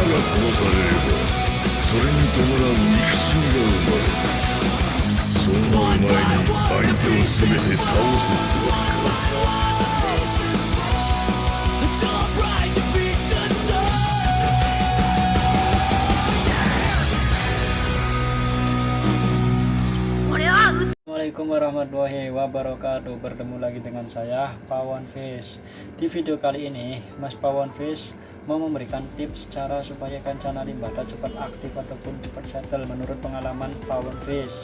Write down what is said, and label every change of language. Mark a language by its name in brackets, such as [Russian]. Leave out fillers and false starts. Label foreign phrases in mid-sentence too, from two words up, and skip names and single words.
[Japanese] 殺されればそれに伴う肉親が生まれる。そうなる前に相手を全て倒すつもりか。 [Arabic] السلام عليكم ورحمة الله وبركاته. [Indonesian] Bertemu lagi dengan saya Pawon Fish. Di video kali ini Mas Pawon Fish mau memberikan tips cara supaya ikan chana limbata cepat aktif ataupun cepat settle menurut pengalaman Pawon Fish.